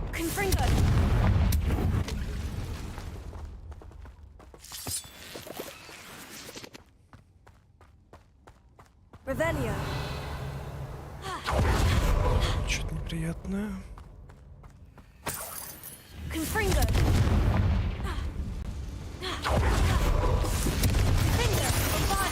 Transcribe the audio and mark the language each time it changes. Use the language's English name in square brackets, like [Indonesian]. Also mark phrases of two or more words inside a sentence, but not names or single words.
[Latin] Confringo. Revelio. [Russian] Что-то неприятное. [Latin] Confringo. Confringo. Bombada.